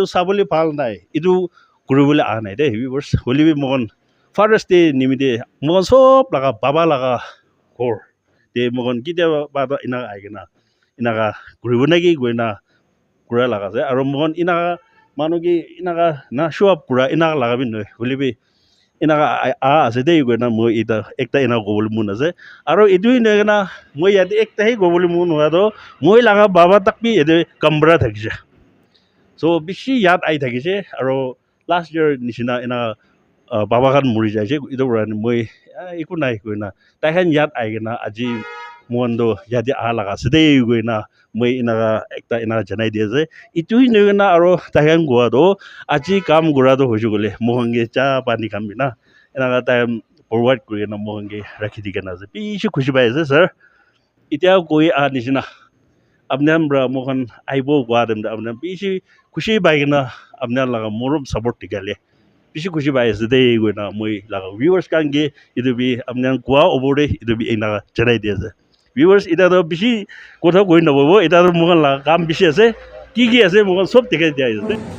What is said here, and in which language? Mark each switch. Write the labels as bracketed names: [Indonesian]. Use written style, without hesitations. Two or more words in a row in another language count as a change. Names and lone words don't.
[Naga Pidgin] sabole phal nai itu kuribole a nai de viewers holibi mohan Father's Day nimide mohan sob laga baba laga kor de mohan kitia baba ina aigena inaga kuribonagi goina kura laga ase aro mohan ina manu ki inaga na [English] show up [Naga Pidgin] kura ina laga bin noi holibi inaga ase de goina moi ita ekta ina gobol mun ase aro itu noigena moi yadi ekta hi gobol mun hoa do moi laga baba tak bi ede kambra thakise so bishi yad ai thakise aro [English] last year [Naga Pidgin] nishina ina baba kan muri jaise itu ran moi iku nai goina tahan yad aigena aji mondo yadi laga ase de goina moi ina ekta ina janai dia je itu hi noigena aro tahan goa do aji kam gura do hoju gole mohange cha pani kam bina ina [English] time forward [Naga Pidgin] kuri na mohange rakhi digena je bishi khushi pai ase sir itia koi nishina apnan bra mohan aibo gwa dem da apnan bishi khushi pai gena apnan laga morom support digale bishi khushi pai ase de goina moi laga viewers kan ge itu bi apnan gwa obode itu bi ina janai dia je viewers ita do bishi kotha koi na bobo ita do mohan laga kam bishi ase ki ase mohan sob dikhai dia ase